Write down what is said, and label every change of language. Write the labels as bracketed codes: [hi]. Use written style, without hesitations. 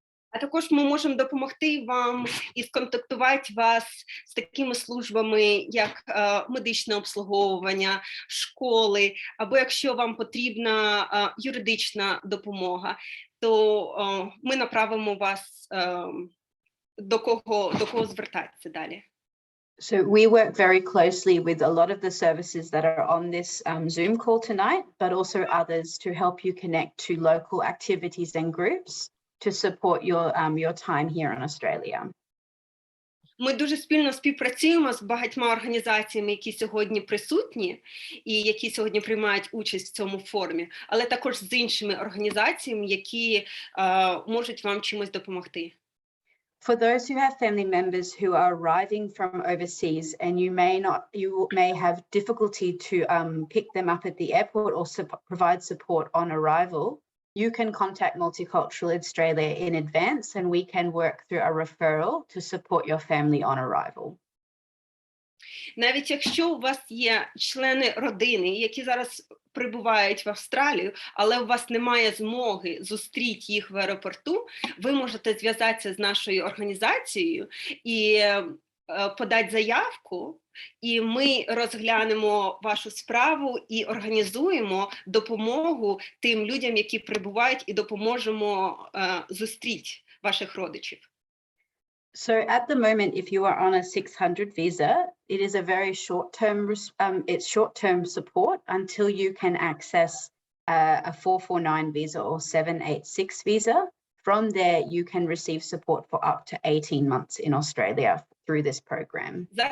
[uk] А також ми можемо допомогти вам і сконтактувати вас з такими службами, як медичне обслуговування, школи, або якщо вам потрібна юридична допомога, то ми направимо вас до кого звертатися далі. [en] So we work very closely with a lot of the services that are on this Zoom call tonight, but also others to help you connect to local activities and groups to support your time here in Australia. [uk] Ми дуже спільно співпрацюємо з багатьма організаціями, які сьогодні присутні і які сьогодні приймають участь в цьому форумі, але також з іншими організаціями, які можуть вам чимось допомогти. [en] For those who have family members who are arriving from overseas and you may have difficulty to pick them up at the airport or provide support on arrival, you can contact Multicultural Australia in advance and we can work through a referral to support your family on arrival. [uk] Навіть якщо у вас є члени родини, які зараз прибувають в Австралію, але у вас немає змоги зустріти їх в аеропорту, ви можете зв'язатися з нашою організацією і подати заявку, і ми розглянемо вашу справу і організуємо допомогу тим людям, які прибувають, і допоможемо зустріти ваших родичів. [en] So at the moment, if you are on a 600 visa, it is a very it's short-term support until you can access a 449 visa or 786 visa. From there, you can receive support for up to 18 months in Australia through this program.